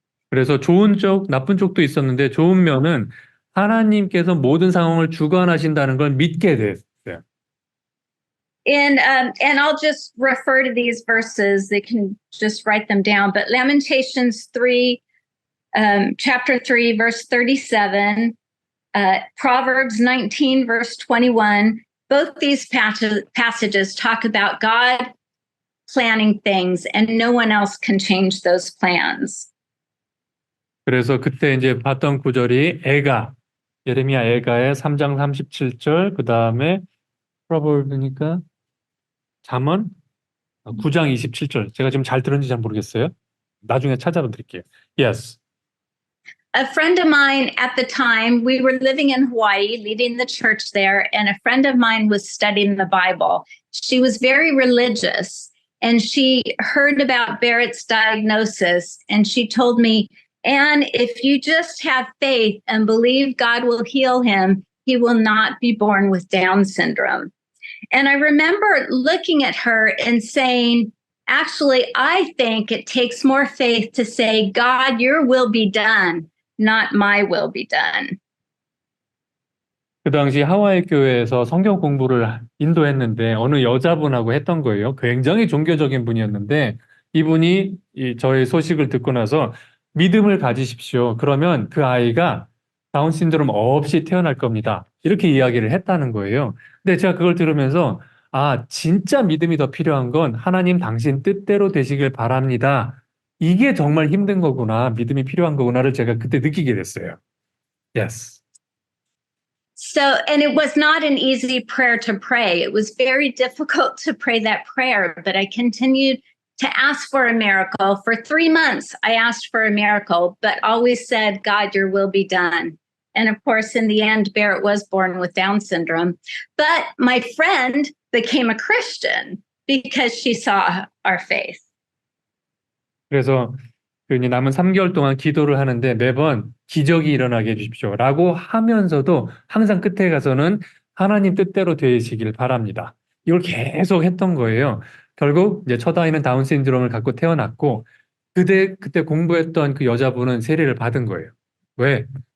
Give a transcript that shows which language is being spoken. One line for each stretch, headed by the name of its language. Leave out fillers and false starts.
Korean: 그래서 좋은 쪽, 나쁜 쪽도 있었는데 좋은 면은 하나님께서 모든 상황을 주관하신다는 걸 믿게 됐어요.
English: And I'll just refer to these verses. They can just write them down. But Lamentations 3, chapter 3, verse 37, Proverbs 19, verse 21, both these passages talk about God planning things and no one else can change those plans.
Korean: 그래서 그때 이제 봤던 구절이 예레미야 애가의 3장 37절, 그 다음에 프로버브니까 잠언 9장 27절. 제가 지금 잘 들었는지 잘 모르겠어요. 나중에 찾아봐 드릴게요.
English: Yes. A friend of mine at the time, we were living in Hawaii, leading the church there, and a friend of mine was studying the Bible. She was very religious, and she heard about Barrett's diagnosis, and she told me, Anne, if you just have faith and believe God will heal him, he will not be born with Down syndrome. And I remember looking at her and saying, actually, I think it takes more faith to say, God, your will be done, not my will be done.
Korean: 그 당시 하와이 교회에서 성경 공부를 인도했는데 어느 여자분하고 했던 거예요. 굉장히 종교적인 분이었는데 이분이 저의 소식을 듣고 나서 믿음을 가지십시오. 그러면 그 아이가 다운 신드롬 없이 태어날 겁니다. 이렇게 이야기를 했다는 거예요. 근데 제가 그걸 들으면서 진짜 믿음이 더 필요한 건 하나님 당신 뜻대로 되시길 바랍니다. 이게 정말 힘든 거구나. 믿음이 필요한 거구나를 제가 그때 느끼게 됐어요.
English: Yes. So, and it was not an easy prayer to pray. It was very difficult to pray that prayer, but I continued to ask for a miracle. For 3 months, I asked for a miracle, but always said, God, your will be done. And of course, in the end, Barrett was born with Down syndrome. But my friend became a Christian because she saw our faith.
Korean: 그래서 남은 3개월 동안 기도를 하는데 매번 기적이 일어나게 해주십시오. 라고 하면서도 항상 끝에 가서는 하나님 뜻대로 되시길 바랍니다. 이걸 계속 했던 거예요. 결국 이제 첫 아이는 다운 신드롬을 갖고 태어났고 그때 공부했던 그 여자분은 세례를 받은 거예요. 왜?